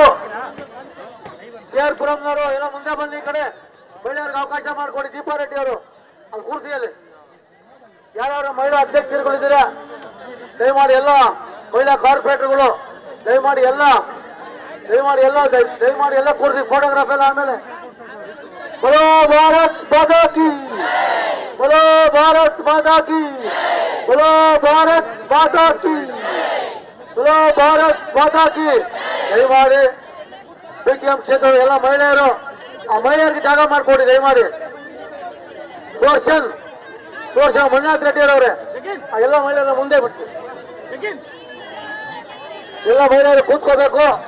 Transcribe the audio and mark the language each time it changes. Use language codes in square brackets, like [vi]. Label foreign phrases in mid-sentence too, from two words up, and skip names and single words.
[kn] KR ಪುರಂನವರು ಎಲ್ಲ ಮುಂದೆ ಬನ್ನಿ. ಈ ಕಡೆ ಮಹಿಳೆಯರಿಗೆ ಅವಕಾಶ ಮಾಡಿಕೊಡಿ. ದೀಪಾರೆಡ್ಡಿ ಅವರು ಅಲ್ಲಿ ಕೂರ್ಸಿಯಲ್ಲಿ ಯಾರ್ಯಾರು ಮಹಿಳಾ ಅಧ್ಯಕ್ಷರುಗಳಿದ್ದೀರಾ ದಯಮಾಡಿ, ಎಲ್ಲ ಮಹಿಳಾ ಕಾರ್ಪೊರೇಟರ್ಗಳು ದಯಮಾಡಿ ಎಲ್ಲ ಕೂರ್ಸಿ. ಫೋಟೋಗ್ರಾಫ್ ಎಲ್ಲ ಆಮೇಲೆ. [hi] बोलो भारत माता की, बोलो भारत माता की, बोलो भारत माता की, बोलो भारत माता की. [kn] ದಯಮಾಡಿ BTM ಕ್ಷೇತ್ರದ ಎಲ್ಲ ಮಹಿಳೆಯರು ಆ ಮಹಿಳೆಯರಿಗೆ ಜಾಗ ಮಾಡಿಕೊಡಿ ದಯಮಾಡಿ. ತೋರ್ಸನ್ ಮಂಜುನಾಥ್ ರೆಡ್ಡಿ ಅವರೇ ಆ ಎಲ್ಲ ಮಹಿಳೆಯರ ಮುಂದೆ ಬಿಟ್ಟು ಎಲ್ಲ ಮಹಿಳೆಯರು ಕೂತ್ಕೋಬೇಕು.